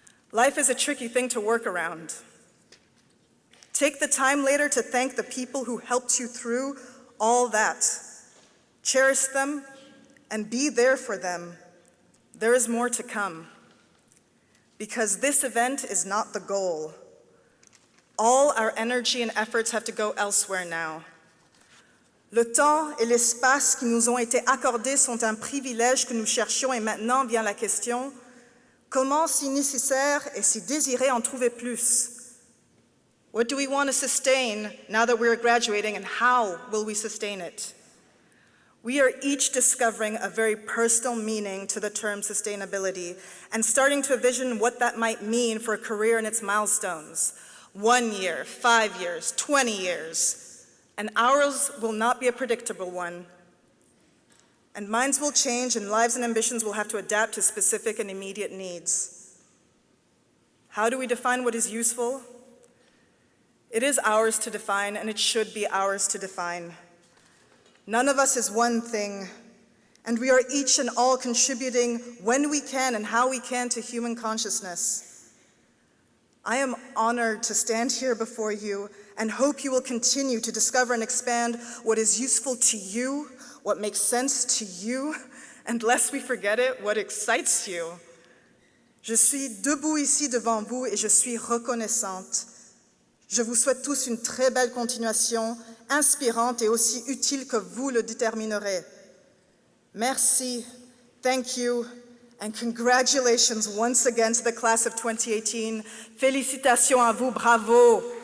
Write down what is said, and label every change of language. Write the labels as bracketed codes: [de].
[en] Life is a tricky thing to work around. Take the time later to thank the people who helped you through all that. Cherish them and be there for them. There is more to come. Because this event is not the goal. All our energy and efforts have to go elsewhere now. [fr] Le temps et l'espace qui nous ont été accordés sont un privilège que nous cherchions et maintenant vient la question, comment si nécessaire et si désiré en trouver plus? [en] What do we want to sustain now that we're graduating, and how will we sustain it? We are each discovering a very personal meaning to the term sustainability and starting to envision what that might mean for a career and its milestones. 1 year, 5 years, 20 years. And ours will not be a predictable one. And minds will change and lives and ambitions will have to adapt to specific and immediate needs. How do we define what is useful? It is ours to define, and it should be ours to define. None of us is one thing, and we are each and all contributing when we can and how we can to human consciousness. I am honored to stand here before you and hope you will continue to discover and expand what is useful to you, what makes sense to you, and lest we forget it, what excites you. [fr] Je suis debout ici devant vous et je suis reconnaissante. Je vous souhaite tous une très belle continuation, inspirante et aussi utile que vous le déterminerez. Merci, [en] thank you, and congratulations once again to the class of 2018. [fr] Félicitations à vous, bravo.